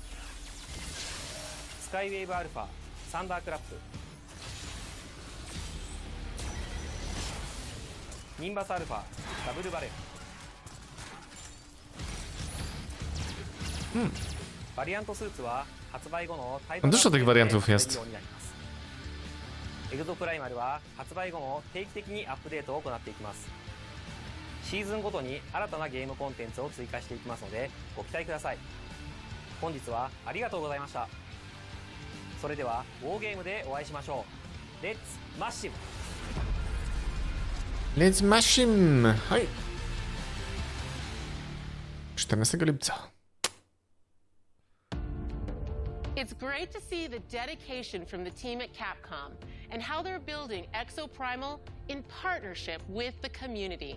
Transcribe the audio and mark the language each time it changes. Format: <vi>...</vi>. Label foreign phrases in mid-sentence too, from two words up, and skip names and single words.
<ja>スカイウェーブアルファ、サンダークラップ、ニンバスアルファ、ダブルバレル。バリアントスーツは発売後のタイトル</ja> <pl>Dużo tych wariantów jest.</pl> <ja>エグゾプライマルは発売後も定期的にアップデートを行っていきます。シーズンごとに新たなゲームコンテンツを追加していきますのでご期待ください。本日はありがとうございました。それではウォーゲームでお会いしましょう。</ja> <en>Let's Massive. Let's mash him!</en> <pl>はい。14 lipca.</pl> <en>It's great to see the dedication from the team at Capcom and how they're building Exoprimal in partnership with the community.</en>